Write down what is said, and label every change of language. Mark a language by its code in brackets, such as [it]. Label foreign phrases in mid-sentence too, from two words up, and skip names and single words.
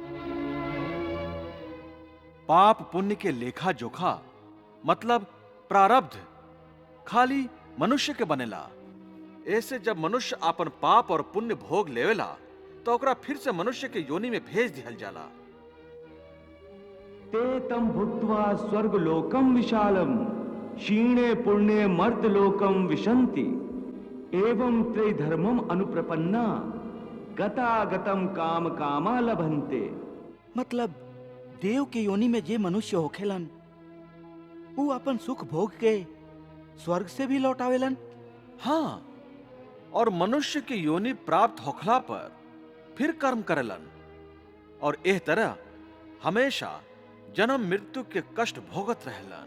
[bho] पाप पुण्य के लेखा जोखा मतलब प्रारब्ध खाली मनुष्य के बनेला। ऐसे जब मनुष्य अपन पाप और पुण्य भोग लेवेला तो ओकरा फिर से मनुष्य के योनि में भेज दिहल जाला। [sa] ते तम भुक्त्वा स्वर्गलोकम विशालम क्षीणे पुण्ये मर्तलोकम विशन्ति एवं त्रैधर्मम अनुप्रपन्ना गतागतम काम कामा लभन्ते। [bho] मतलब देव के योनि में जे मनुष्य होखेलन ऊ अपन सुख भोग के स्वर्ग से भी लौटावेलन। हाँ, और मनुष्य के योनि प्राप्त होखला पर फिर कर्म करेलन और एह तरह हमेशा जन्म मृत्यु के कष्ट भोगत रहलन।